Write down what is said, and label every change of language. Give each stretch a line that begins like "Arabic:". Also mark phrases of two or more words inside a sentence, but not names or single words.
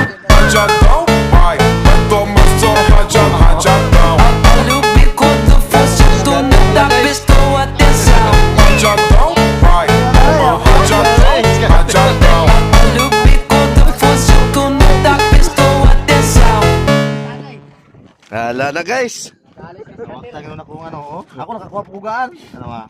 Portuguese: Rajadão, vai, toma só rajadão. Olha o bico do fuzil, tu nunca prestou atenção. Rajadão, vai, toma rajadão. Olha o bico do fuzil, tu nunca prestou atenção.
Filipino: Hala na guys. Tawag tayo na kung ano, oh. Ako nakakuha pugaan. Ano ba?